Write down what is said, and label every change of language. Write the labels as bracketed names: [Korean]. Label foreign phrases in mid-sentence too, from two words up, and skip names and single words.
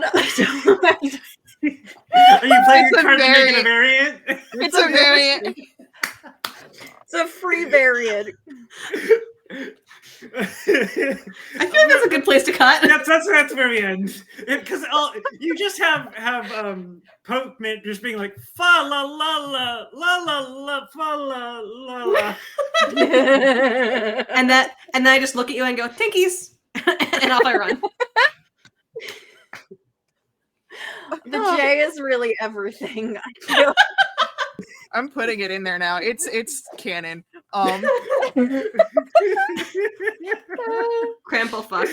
[English] Are you playing a card to make it a variant? It's a variant. It's a free variant. I feel like that's a good place to cut. That's where we end. Because you just have Pokemon just being like fa la la la la la la fa la la la. and then I just look at you and go, Tinkies, and off I run. The J is really everything. I feel. I'm putting it in there now. It's canon. Cramplefuck.